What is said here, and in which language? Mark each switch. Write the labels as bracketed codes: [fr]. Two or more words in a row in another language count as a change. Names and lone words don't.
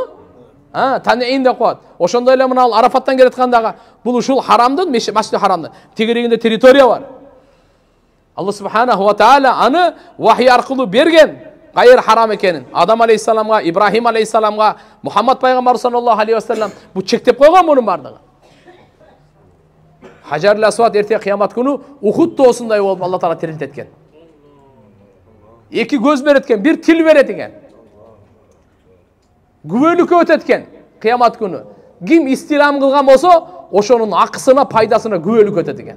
[ky] Танеин деп коет. Ошондой эле мына Арафаттан келаткандагы бул ушул харамдын, Масжид Харамдын тегерегинде территория бар. Алла [ar] سبحانه وتعالى [ky] аны вахий аркылуу берген. Кайер харам экенин Адам алейхиссаламга, Ибрахим алейхиссаламга, Мухаммад пайгамбар [ar] صلى الله عليه وسلم [ky] бу чектеп койгон мунун бардыгы. Хажарул Асвад эртең кыямат күнү Ухуд тоосундай болуп Алла таала тирилтеткен. Эки көз берет экен, бир тил берет экен. Күбөлүккө өтөт экен кыямат күнү. Ким истилам кылган болсо, ошонун акысына, пайдасына күбөлүк өтөт экен.